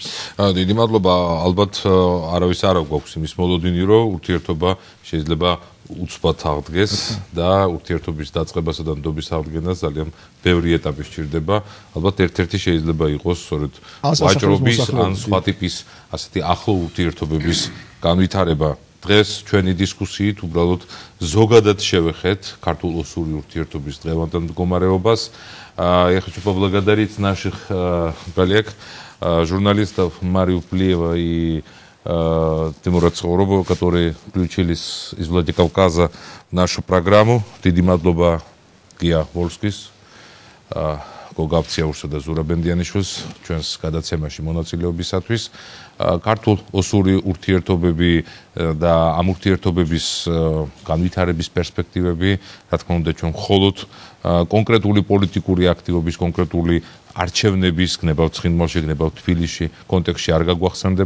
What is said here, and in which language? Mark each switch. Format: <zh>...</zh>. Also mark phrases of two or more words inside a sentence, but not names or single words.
<ka>დიდი მადლობა, ალბათ არავის არ აქვს იმის მოლოდინი, რომ ურთიერთობა შეიძლება უცბად აღდგეს და ურთიერთობის დაწყებასა და ნდობის აღდგენას ძალიან ბევრი ეტაპი სჭირდება. ალბათ ერთ-ერთი შეიძლება იყოს სწორედ ვაჭრობის ან სხვა ტიპის ასეთი ახლო ურთიერთობების განვითარება. დღეს ჩვენი დისკუსიით уბრალოდ ზოგადად შევეხეთ ქართულ-ოსური ურთიერთობის დღევანდელ мდგომარეობას.</ka> <ru>Я хочу поблагодарить наших коллег, журналистов Марию Плиева и Тимура Цхоробова, которые включились из Владикавказа в нашу программу.</ru> <ka>Დიდი მადლობა გია ვოლსკის, გოგავცია ურსა და ზურაბ ბენდიანიშვილს ჩვენს გადაცემაში მონაწილეობისათვის. ქართულ-ოსური ურთიერთობები და ამ ურთიერთობების განვითარების პერსპექტივები, რა თქმა უნდა, ჩვენ მხოლოდ კონკრეტული პოლიტიკური აქტივობის, კონკრეტული არჩევნების გნებავ ცხინვალში, გნებავ თბილისში კონტექსტში არ გაგვახსენდება.</ka>